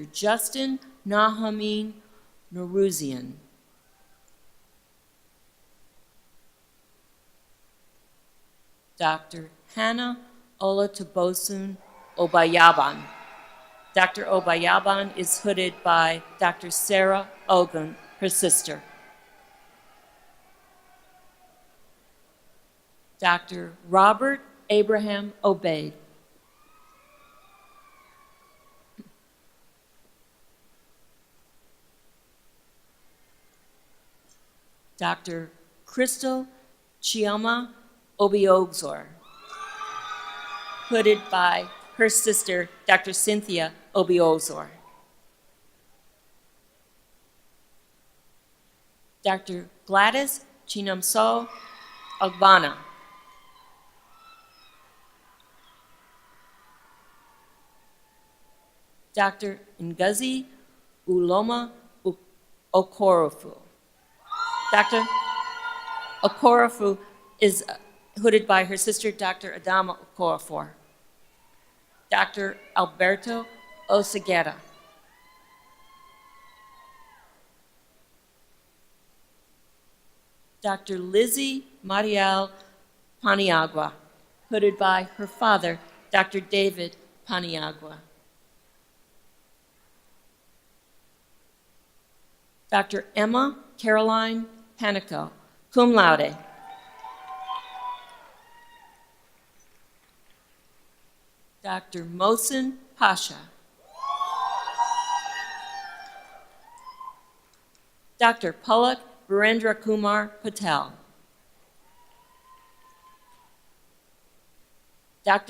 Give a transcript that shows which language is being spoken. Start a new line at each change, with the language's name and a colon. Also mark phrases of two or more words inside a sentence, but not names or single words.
English: Justin Nahamin Noruzian. Dr. Hannah Olatobosun Obayaban. Dr. Obayaban is hooded by Dr. Sarah Ogun, her sister. Dr. Robert Abraham Obeid. Dr. Crystal Chioma Obiogzor, hooded by her sister, Dr. Cynthia Obiogzor. Dr. Gladys Chinamso Agbana. Dr. Ngozi Uloma Okorofu. Dr. Okorofu is hooded by her sister, Dr. Adama Okorafor. Dr. Alberto Oseguera. Dr. Lizzie Mariel Paniagua, hooded by her father, Dr. David Paniagua. Dr. Emma Caroline Panico,
Latin: cum laude.
English: Dr. Mohsin Pasha. Dr. Palak Virendra Kumar Patel. Dr.